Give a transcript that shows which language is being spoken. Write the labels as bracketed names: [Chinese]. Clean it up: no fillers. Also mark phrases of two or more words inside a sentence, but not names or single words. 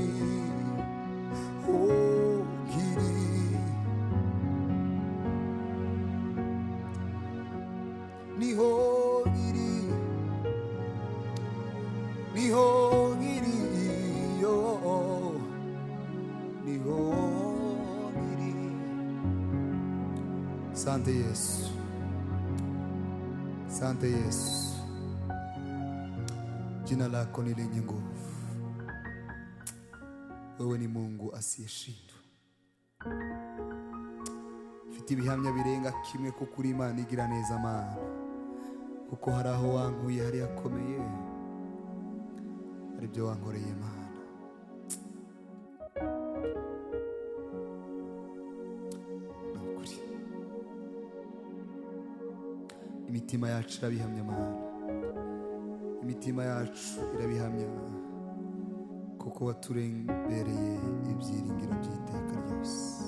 [Kinyarwanda] ogiri niho iri niho iri yo niho iri. [Swahili] Asante Yesu, asante Yesu, jina lako ni lenye nguvu. Wewe ni Mungu asiyeshindwa. [Kinyarwanda] Mfite ibihamya birenga kimwe ko kuri Imana igira neza Mana, kuko hari aho wankuye hari yakomeye, hari ibyo wankoreye Mana. Imitima yacu irabihamya Mana, imitima yacu irabihamya, kuko waturebereye ibyiringiro by'iteka ryose.